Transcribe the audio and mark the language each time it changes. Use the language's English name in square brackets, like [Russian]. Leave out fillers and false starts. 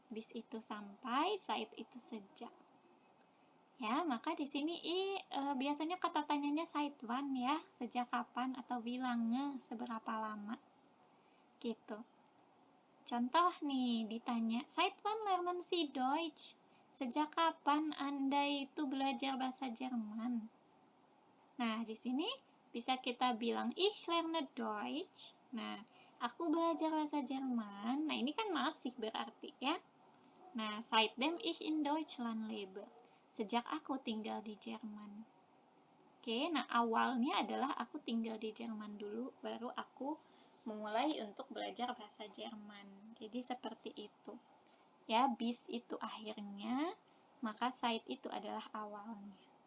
[Indonesian] Bis itu sampai, seit itu sejak. Ya, maka di sini biasanya kata tanyanya [German] seit wann [Indonesian] ya, sejak kapan atau [German] wie lange, [Indonesian] seberapa lama. Gitu. Contoh nih, ditanya, [German] seit wann lernen Sie Deutsch? [Indonesian] Sejak kapan Anda itu belajar bahasa Jerman? Nah, di sini bisa kita bilang, [German] ich lerne Deutsch. [Indonesian] Nah, aku belajar bahasa Jerman. Nah, ini kan masih berarti ya. [German] Nah, seitdem ich in Deutschland lebe. [Indonesian] Sejak aku tinggal di Jerman. Oke, nah awalnya adalah aku tinggal di Jerman dulu, baru aku memulai untuk belajar bahasa Jerman. Jadi seperti itu. Ya, bis itu akhirnya, maka seit itu adalah awalnya.